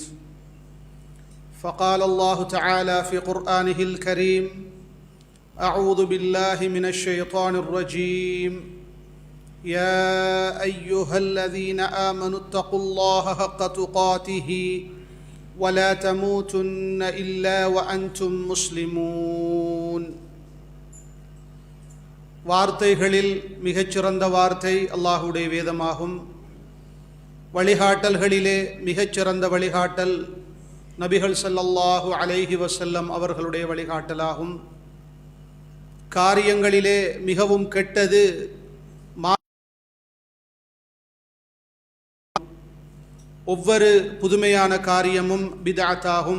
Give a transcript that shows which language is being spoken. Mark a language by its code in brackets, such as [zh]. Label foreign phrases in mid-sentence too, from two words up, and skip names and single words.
[ar] فقال الله تعالى في قرآنه الكريم: أعوذ بالله من الشيطان الرجيم. يا أيها الذين آمنوا اتقوا الله حق تقاته ولا تموتن إلا وأنتم مسلمون. [ta] வார்த்தைகளில் மிகச்சிறந்த வார்த்தை அல்லாஹ்வுடைய வேதமாகும். வழிகாட்டல்களிலே மிகச்சிறந்த வழிகாட்டல் நபிகள் [ar] صلى الله عليه وسلم [ta] அவர்களுடைய வழிகாட்டலாகும். காரியங்களிலே மிகவும் கெட்டது ஒவ்வொரு புதுமையான காரியமும் பித்அத்தாகும்.